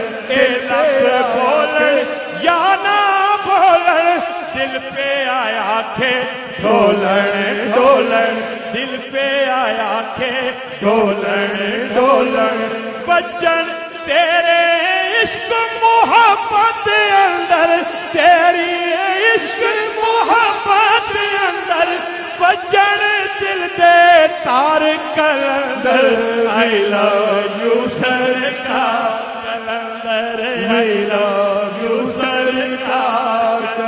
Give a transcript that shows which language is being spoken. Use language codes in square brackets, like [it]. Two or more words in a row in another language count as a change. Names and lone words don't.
[pa] اے لب بولن یا نہ بولن, دل پہ آیا کھے ڈھولن ڈھولن, دل پہ آیا کھے ڈھولن ڈھولن. بچن تیرے عشق محبت اندر, تیری عشق محبت اندر, بچن دل دے تار کلندر. [en] I love you سرکار کلندر, I love you سرکار